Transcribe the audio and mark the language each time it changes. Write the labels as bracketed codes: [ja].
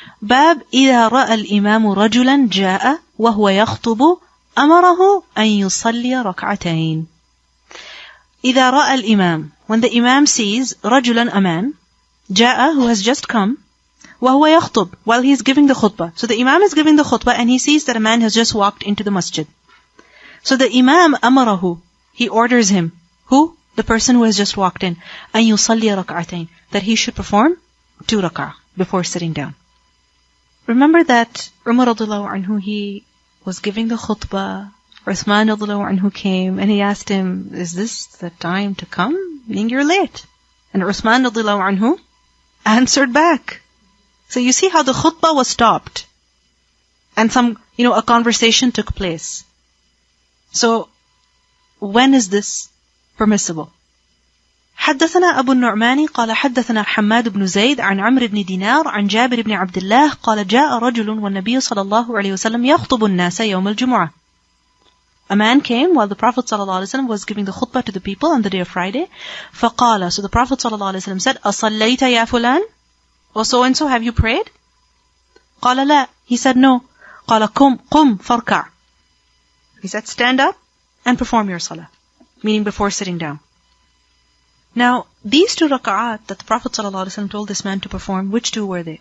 [ar] باب إذا رأى الإمام رجلا جاء وهو يخطب أمره أن يصلي ركعتين. إذا رأى الإمام, [en] when the Imam sees [ar] رجلا [en] a man, [ar] جاء, [en] who has just come, [ar] وهو يخطب, [en] while he is giving the khutbah. So the Imam is giving the khutbah and he sees that a man has just walked into the masjid. So the Imam [ar] أمره, [en] he orders him. Who? The person who has just walked in. [ar] أن يصلي ركعتين, [en] that he should perform 2 rak'ah before sitting down. Remember that Umar radiallahu anhu, he was giving the khutbah. Uthman radiallahu anhu came and he asked him, is this the time to come? Meaning you're late. And Uthman radiallahu anhu answered back. So you see how the khutbah was stopped. And a conversation took place. So, when is this permissible? [ar] حدثنا أبو النعمان قال حدثنا حماد بن زيد عن عمرو بن دينار عن جابر بن عبد الله قال جاء رجل والنبي صلى الله عليه وسلم يخطب الناس يوم الجمعة. [en] A man came while the Prophet ﷺ was giving the khutbah to the people on the day of Friday. [ar] فقال, [en] so the Prophet ﷺ said, [ar] أصليت يا فلان? [en] O so and so, have you prayed? [ar] قال لا. [en] He said no. [ar] قال قم فاركع. [en] He said, stand up and perform your salah. Meaning before sitting down. Now, these 2 rak'at that the Prophet ﷺ told this man to perform, which 2 were they?